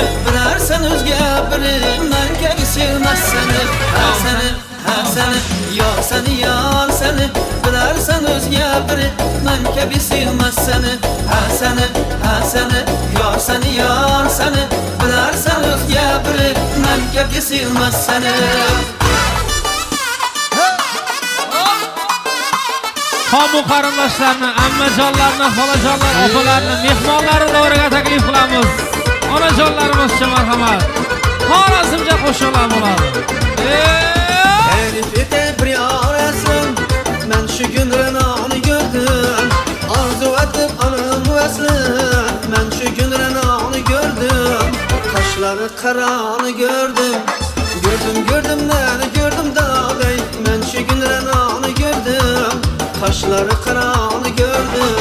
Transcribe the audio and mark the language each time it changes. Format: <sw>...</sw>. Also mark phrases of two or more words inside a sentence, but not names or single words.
<tk>Bilersen özge biri Men kebi sevmez seni Her seni, her seni Yar seni, yar seni Bilersen özge biri Men kebi sevmez seni Her seni, her seni Yar seni, yar seni Bilersen özge biri Men kebi sevmez seni</tk> <uz>Kamu qarindoshlarni, ammajonlarni, xolajonlar, opalarni, mehmonlarni davraga taklif qilamiz. Onajonlarimiz uchun marhamat. Xorazmcha qo'shiqlar bo'ladi.</uz> <tk>Elif ete bir arasın Men şu gün renanı gördüm Arzu edip anım veslim Men şu gün renanı gördüm Kaşları karanı gördüm Gördüm neni gördüm dağday Men şu gün renanı gördüm Kaşları karanı gördüm.</tk>